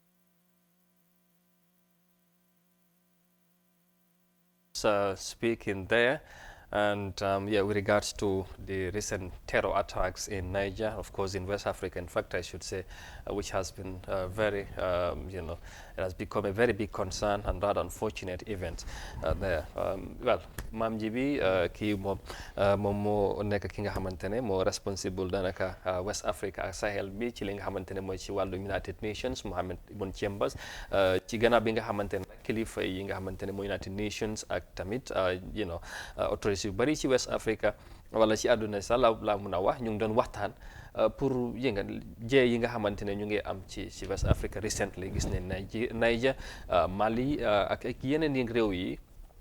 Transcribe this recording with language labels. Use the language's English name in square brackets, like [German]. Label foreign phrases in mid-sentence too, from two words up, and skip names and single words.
[English] Speaking there, and with regards to the recent terror attacks in Niger, of course in West Africa, in fact I should say, which has been very, it has become a very big concern and rather unfortunate event there. Well, [Wolof] Mam Jibi, kii moom moo nekk ki nga xamante ne moo responsible danaka West Africa ak Sahel bi ci li nga xamante ne mooy ci wàllu United Nations, Mohamed Ibn Chambers, ci gannaaw bi nga xamante ne kilifa yi nga xamante ne mooy United Nations ak tamit autorités yu bari ci West Africa wala ci àdduna sax la mun a wax ñu ngi doon waxtaan pour jee yi nga xamante ne ñu ngi am ci West Africa recently gis ne Niger, Mali ak yeneen yi réew yi